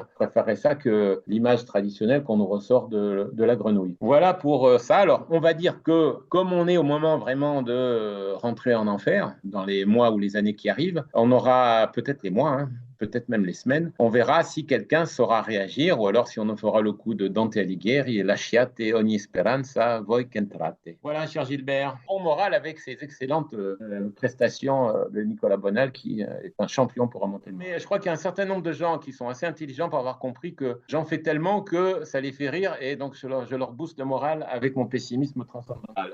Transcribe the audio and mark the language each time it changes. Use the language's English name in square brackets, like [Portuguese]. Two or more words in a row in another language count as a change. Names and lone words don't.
[French] Je préférerais ça que l'image traditionnelle qu'on nous ressort de la grenouille. Voilà pour ça. Alors, on va dire que, comme on est au moment vraiment de rentrer en enfer dans les mois ou les années qui arrivent, on aura peut-être les mois, hein, peut-être même les semaines. On verra si quelqu'un saura réagir, ou alors si on en fera le coup de Dante Alighieri, [Italian] lasciate ogni speranza voi qu'entrate. [French] Voilà, cher Gilbert, on moral avec ces excellentes prestations de Nicolas Bonal, qui est un champion pour remonter le moral. Mais je crois qu'il y a un certain nombre de gens qui sont assez intelligents pour avoir compris que j'en fais tellement que ça les fait rire, et donc je leur booste le moral avec mon pessimisme transcendantal.